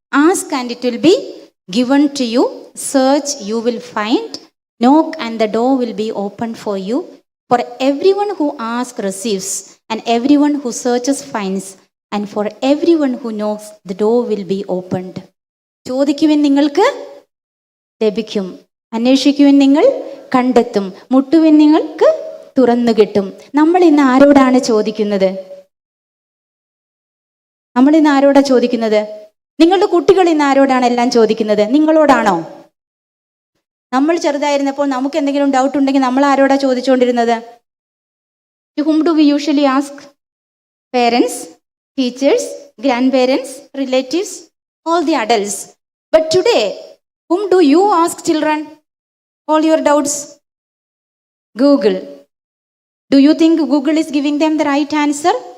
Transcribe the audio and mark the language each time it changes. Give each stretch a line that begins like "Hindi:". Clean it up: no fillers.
English: Ask and it will be given to you. Search, you will find. Knock and the door will be opened for you. For everyone who asks receives, and everyone who searches finds, and for everyone who knocks the door will be opened.
Malayalam: ചോദിക്കുവിൻ നിങ്ങൾക്ക് ലഭിക്കും, അന്വേഷിക്കുവിൻ നിങ്ങൾ കണ്ടെത്തും, മുട്ടുവിൻ നിങ്ങൾക്ക് തുറന്നു കിട്ടും. നമ്മൾ ഇന്ന് ആരോടാണ് ചോദിക്കുന്നത്? നമ്മൾ ഇന്ന് ആരോടാ ചോദിക്കുന്നത്? നിങ്ങളുടെ കുട്ടികൾ ഇന്ന് ആരോടാണ് എല്ലാം ചോദിക്കുന്നത്? നിങ്ങളോടാണോ? നമ്മൾ ചെറുതായിരുന്നപ്പോൾ നമുക്ക് എന്തെങ്കിലും ഡൗട്ട് ഉണ്ടെങ്കിൽ നമ്മൾ ആരോടാ ചോദിച്ചുകൊണ്ടിരുന്നത്?
English: To whom do we usually ask? Parents, teachers, grandparents, relatives, all the adults. But today, whom do you ask, children? All your doubts? Google. Do you think Google is giving them the right answer?